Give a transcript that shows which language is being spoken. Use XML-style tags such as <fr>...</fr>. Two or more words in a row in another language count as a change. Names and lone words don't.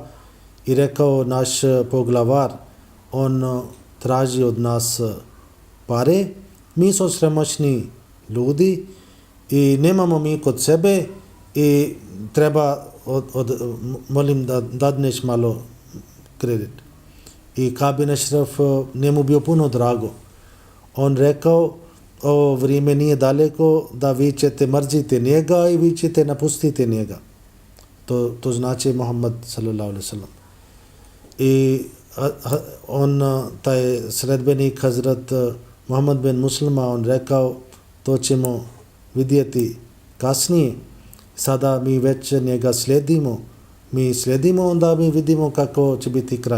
<bs>I rekao naš poglavar, on traži od nas pare, mi smo sremoćni ljudi i nemamo mi kod sebe i treba molim da dadneš malo kredit. I Ka'b bin Ashraf njemu bio puno drago. On rekao ovo vrijeme nije daleko da vi ćete mrziti njega i vi ćete napustiti njega. To znači Muhammad</bs> <ar>صلى الله عليه وسلم.</ar> <bs>I on, taj sredbenik Hazrat Muhammad bin Muslima, on rekao to ćemo vidjeti kasnije. Sada mi već njega slijedimo. Mi slijedimo, onda mi vidimo kako će biti kraj.</bs>